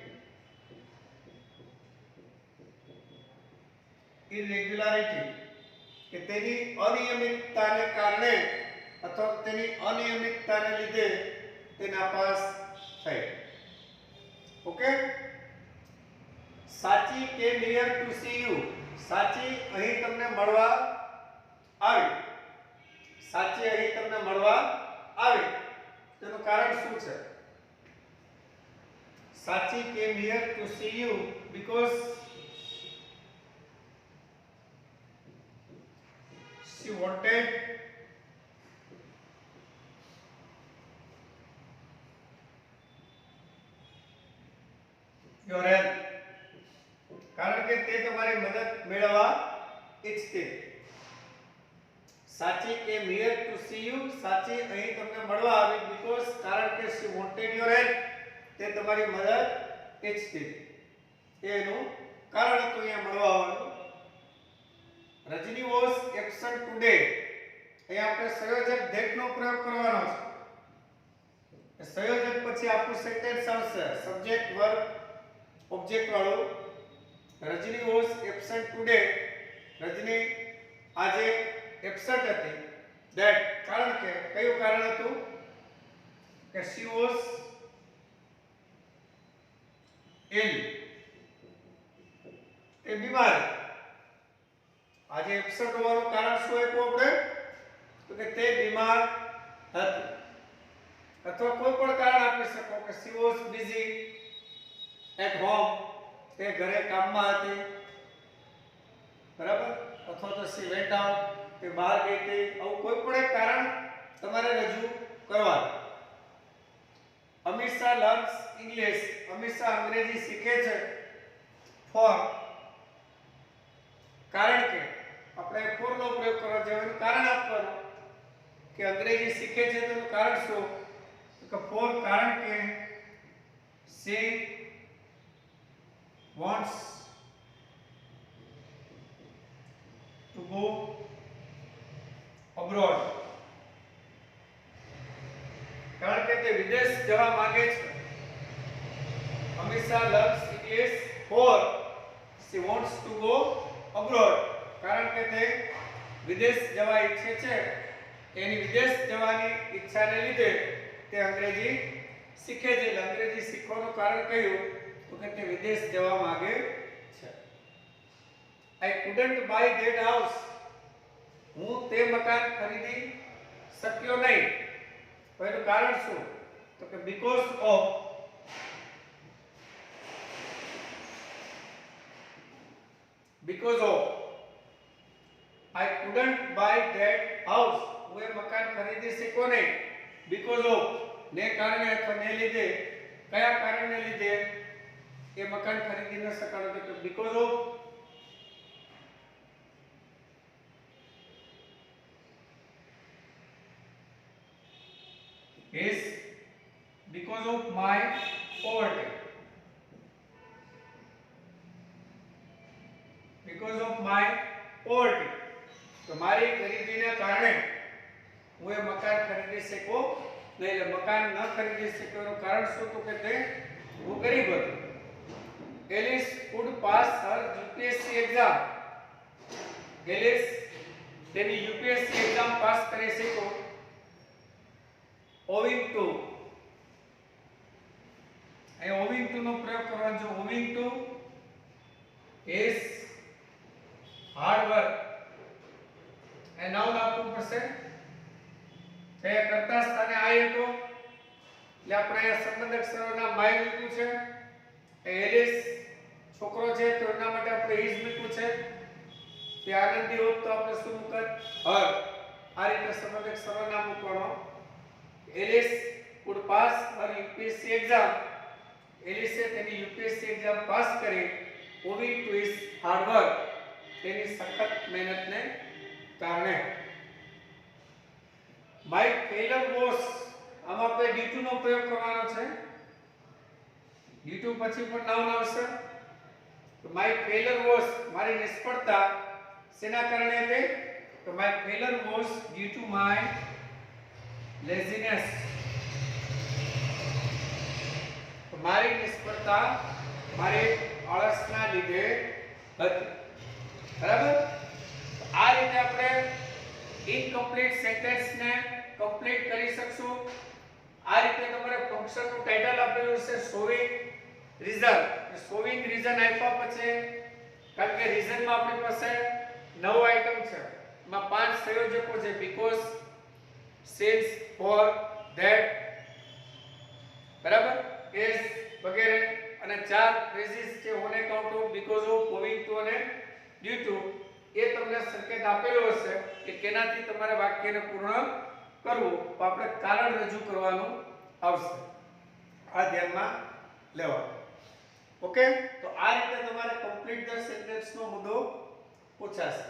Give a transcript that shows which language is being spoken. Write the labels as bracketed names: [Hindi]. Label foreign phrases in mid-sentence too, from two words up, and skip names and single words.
[Gujarati] irregularity કે તેની અનિયમિતતાને કારણે અથવા તેની અનિયમિતતાને લીધે તે નાપાસ થઈ. [English] ઓકે. સાચી came here to see you. [Gujarati] સાચી અહીં તમને મળવા આવી. સાચી અહીં તમને મળવા આવી. તેનું કારણ શું છે? [English] સાચી came here to see you because she wanted your help. [Gujarati] કારણ કે તે તમારી મદદ મેળવવા ઈચ્છતી. [English] સાચી came here to see you. [Gujarati] સાચી અહીં તમને મળવા આવી because કારણ કે [English] she wanted your help. [Gujarati] તે તમારી મધર ઈચ્છતી એનું કારણ હતું અહીંયા મળવા આવવાનું. રજની [English] was absent today, [Gujarati] અહીંયા આપણે સંયોજક ધેટ નો પ્રયોગ કરવાનો છે. સંયોજક પછી આપણું સેન્ટેન્સ આવશે [English] subject verb object [Gujarati] વાળું. રજની [English] was absent today, [Gujarati] રજની આજે એબસન્ટ હતી. ધેટ કારણ કે કયું કારણ હતું કે [English] she was ill, [Gujarati] એ બીમાર. આજે એબસન્ટ હોવાનું કારણ શું આપ્યું આપણે તો કે તે બીમાર હતી. અથવા કોઈ પણ કારણ આપી શકો કે [English] she was busy at home, [Gujarati] તે ઘરે કામમાં હતી, બરાબર. અથવા તો [English] she went out, [Gujarati] તે બહાર ગઈ હતી. આવું કોઈ પણ એક કારણ તમારે રજૂ કરવાનું. અમીષા [English] learns English, [Gujarati] અમીષા અંગ્રેજી શીખે છે. ફોર કારણ કે આપણે ફોર નો પ્રયોગ કરવો છે, એનું કારણ આપવાનું કે અંગ્રેજી શીખે છે તેનું કારણ શું તો ફોર કારણ કે [English] she wants to go abroad, [Gujarati] કારણ કે તે વિદેશ જવા માંગે છે. [English] અમીષા learns English for she wants to go abroad, [Gujarati] કારણ કે તે વિદેશ જવા ઈચ્છે છે. એની વિદેશ જવાની ઈચ્છાને લીધે તે અંગ્રેજી શીખે છે. એટલે અંગ્રેજી શીખવાનું કારણ કયું તો કે તે વિદેશ જવા માંગે છે. [English] I couldn't buy that house, [Gujarati] હું તે મકાન ખરીદી શક્યો નહીં. તો એનું કારણ શું તો કે [English] because of I couldn't buy that house, [Gujarati] હું એ મકાન ખરીદી શક્યો નહીં. [English] because of [Gujarati] ને કારણે અથવા ને લીધે, કયા કારણને લીધે એ મકાન ખરીદી ન શકાયો તો [English] because of my poverty, because of my poverty, [Gujarati] તો મારી ગરીબીના કારણે હું એ મકાન ખરીદી શક્યો નહીં. એટલે મકાન ન ખરીદી શક્યો એનું કારણ શું તો કે તે હું ગરીબ હતો. [English] એલિસ could pass her UPSC exam, [Gujarati] એલિસ તેની UPSC એક્ઝામ પાસ કરી શક્યો [English] owing to, [Gujarati] અહીં [English] owing to [Gujarati] નો પ્રયોગ કરવાનો છે. [English] owing to his hard work, [Gujarati] એ નાઉન આપવું પડશે. તે કરતા સ્થાને આઈ હતો એટલે આપણે અહીંયા સંબંધક સર્વનામ માય મૂક્યું છે. એલિસ છોકરો છે તો એના માટે આપણે હિઝ મૂક્યું છે. તે આનંદી હોત તો આપણે શું મૂકત હર. આ રીતે સંબંધક સર્વનામ મૂકવાનો. એલિસ [English] could pass her UPSC exam, [Gujarati] એલિસે તેની UPSC એક્ઝામ પાસ કરી [English] owing to his hard work, [Gujarati] તેની સખત મહેનતને કારણે. [English] My failure was, [Gujarati] આમાં આપણે D2 નો પ્રયોગ કરવાનો છે. D2 પછી પણ નાઉન આવશે. તો [English] my failure was, [Gujarati] મારી નિષ્ફળતા શેના કારણે હતી તો [English] my failure was due to my laziness, [Gujarati] તો મારી નિષ્ફળતા મારી આળસના લીધે હતી. બરાબર. આ રીતે આપણે [English] incomplete sentence [Gujarati] ને કમ્પ્લીટ કરી શકશું. આ રીતે તમારે ફંક્શન નું ટાઇટલ આપેલું છે [English] showing reason. showing reason [Gujarati] આપ્યા પછી કારણ કે રીઝન માં આપણી પાસે 9 આઇટમ છે, એમાં 5 સંયોજકો છે [English] because, since, for, that, [Gujarati] બરાબર, is વગેરે, અને 4 ફ્રેઝિસ છે [English] on account of, because of, owing to [Gujarati] અને [English] due to. [Gujarati] એ તમને સંકેત આપેલો હશે કે કેનાથી તમારે વાક્યને પૂર્ણ કરવું તો આપણે કારણ રજૂ કરવાનું આવશે. આ ધ્યાનમાં લેવાનું. ઓકે, તો આ રીતે તમારે [English] complete the sentence [Gujarati] નો મુદ્દો પૂછાશે.